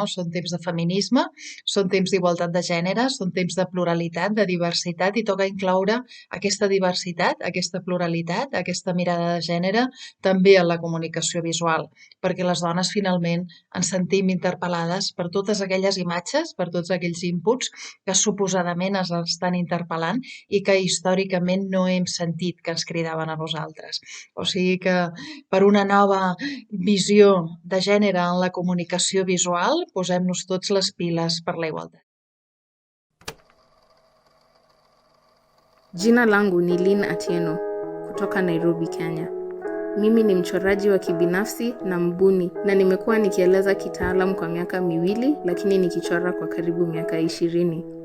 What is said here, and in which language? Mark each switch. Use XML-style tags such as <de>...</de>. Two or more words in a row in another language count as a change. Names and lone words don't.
<ca>Són temps de feminisme, són temps d'igualtat de gènere, són temps de pluralitat, de diversitat, i toca incloure aquesta diversitat, aquesta pluralitat, aquesta mirada de gènere també en la comunicació visual, perquè les dones finalment ens sentim interpel·lades per totes aquelles imatges, per tots aquells inputs que suposadament ens estan interpel·lant i que històricament no hem sentit que ens cridaven a nosaltres. O sigui que per una nova visió de gènere en la comunicació visual, posem-nos tots les piles per la igualtat.</ca> <sw>Jina langu ni Lynn Atieno kutoka Nairobi, Kenya. Mimi ni mchoraji wa kibinafsi na mbuni na nimekuwa nikieleza kitaalamu kwa miaka 2, lakini nikichora kwa karibu miaka 20.</sw>